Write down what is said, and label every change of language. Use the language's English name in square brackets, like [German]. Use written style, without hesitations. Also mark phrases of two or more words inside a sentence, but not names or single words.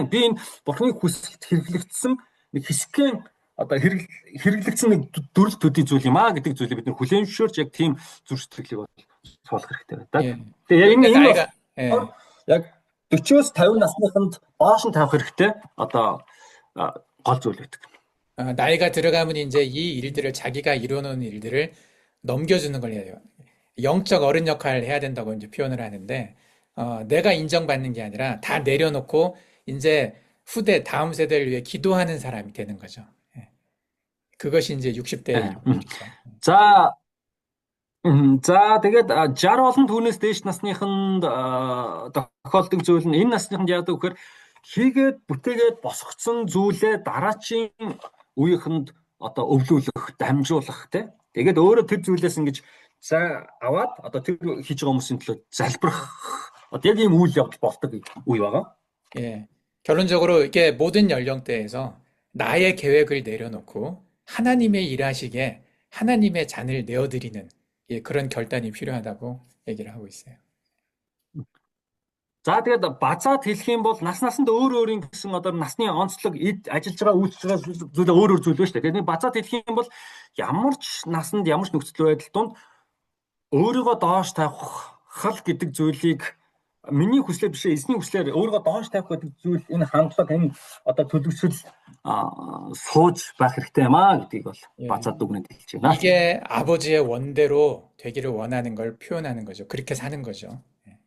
[Mongolian] Би энэ бурханы хүсэлт хэрэглэгдсэн нэг хэсгэн одоо хэрэглэгдсэн нэг дүрэл төдий зүйл юм аа гэдэг зүйлийг бид нэр хүлээн зөвшөөрч яг тийм зүрх сэтгэлийг суулгах хэрэгтэй байдаг. Тэгээ яг энэ яг 40-оос 50 насныханд доош нь тавих хэрэгтэй. Одоо гол зүйл байдаг. [Korean] 나이가 들어가면 이제 이 일들을 자기가 이루어놓은 일들을 넘겨주는 걸 해야 돼요. 영적 어른 역할을 해야 된다고 이제 표현을 하는데, 내가 인정받는 게 아니라 다 내려놓고 이제 후대, 다음 세대를 위해 기도하는 사람이 되는 거죠. 예. 그것이 이제 60대의 일이죠. [Mongolian] За тэгээд 60 болон түүнээс дээш насныханд тохиолдог зүйл нь энэ насныханд яадаг вэхээр хийгээд бүтээгээд босгоцсон зүйлээ дараачийн үеийнхэнд одоо өвлүүлэх, дамжуулах тий. Тэгээд өөрөө тэр зүйлээс ингэж за аваад одоо тэр хийж байгаа хүмүүсийн төлөө залбирах одоо яг ийм үйл явдал болдог үе байгаа. [Korean] 예. 결론적으로 이게 모든 연령대에서 나의 계획을 내려놓고 하나님의 일하시게 하나님의 잔을 내어드리는 예, 그런 결단이 필요하다고 얘기를 하고 있어요. [Mongolian] За тэгээд базаад хэлэх юм бол насанд өөр өөрийн гэсэн одоо насны онцлог ажиллаж байгаа үйлчлж байгаа зүйл өөр зүйл байна шүү дээ. Тэгээд базаад хэлэх юм бол ямар ч насанд ямар ч нөхцөл байдал донд өөрийгөө доош тавих гэдэг зүйлийг миний хүслээр биш эзний хүслээр өөрийгөө доош тавих гэдэг зүйл энэ хандлага энэ одоо төлөвшөл сууж байх хэрэгтэй юм аа гэдгийг бол базаад дүгнэнд хэлж байна. [Korean] 이게 아버지의 원대로 되기를 원하는 걸 표현하는 거죠. 그렇게 사는 거죠.